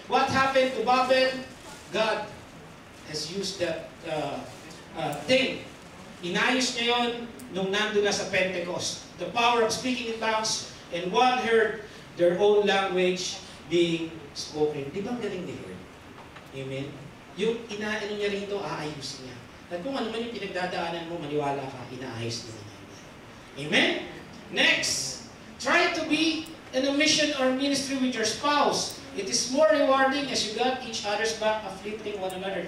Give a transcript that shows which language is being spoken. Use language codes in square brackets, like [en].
[en] What happened to Babel? God has used that thing. [tl] Inayos niya yun nung nandun na sa Pentecost. [en] The power of speaking in tongues, and one heard their own language being spoken. [tl] Di ba ang galing ni Lord? Amen? yung inaano niya rito, aayusin niya. At kung ano man yung pinagdadaanan mo, maniwala ka, inaayos din niya. Amen? [en] Next, try to be in a mission or ministry with your spouse. It is more rewarding as you got each other's back, uplifting one another.